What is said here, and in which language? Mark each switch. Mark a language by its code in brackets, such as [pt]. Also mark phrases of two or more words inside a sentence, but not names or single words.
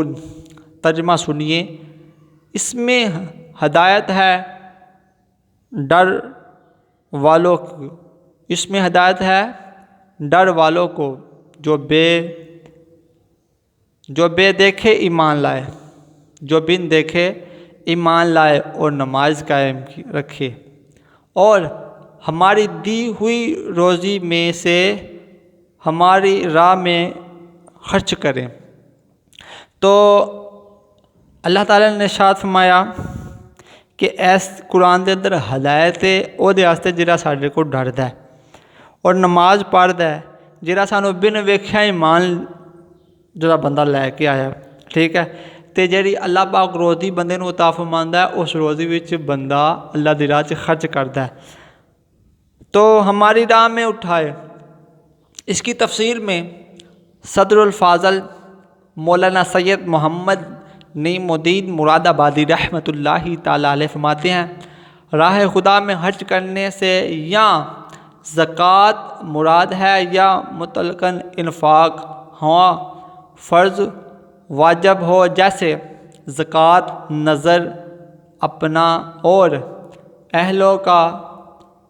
[ur] ترجمہ سنیے، اس میں ہدایت ہے ڈر والوں کو، اس میں ہدایت ہے ڈر والوں کو جو بے دیکھے ایمان لائے، جو بن دیکھے ایمان لائے اور نماز قائم رکھے اور ہماری دی ہوئی روزی میں سے ہماری راہ میں خرچ کریں۔ تو اللہ تعالیٰ نے ارشاد فرمایا کہ [pa] ایس قرآن دے اندر ہدایت ہے وہ دے واسطے جڑا ساڈے کو ڈردا ہے اور نماز پڑھدا ہے، جڑا سانو بن ویکھیا ایمان جڑا بندہ لے کے آیا، ٹھیک ہے، تے جڑی اللہ پاک روزی بندے نو عطا فرماندا ہے اس روزی وچ بندہ اللہ دی راہ 'چ خرچ کردا ہے [ur] تو ہماری راہ میں اٹھائے۔ اس کی تفسیر میں صدر الفاضل مولانا سید محمد نعیم الدین مراد آبادی رحمۃ اللہ تعالیٰ علیہ فرماتے ہیں، راہ خدا میں خرچ کرنے سے یا زکوٰۃ مراد ہے یا مطلقاً انفاق، ہاں فرض واجب ہو جیسے زکوٰۃ، نظر اپنا اور اہلوں کا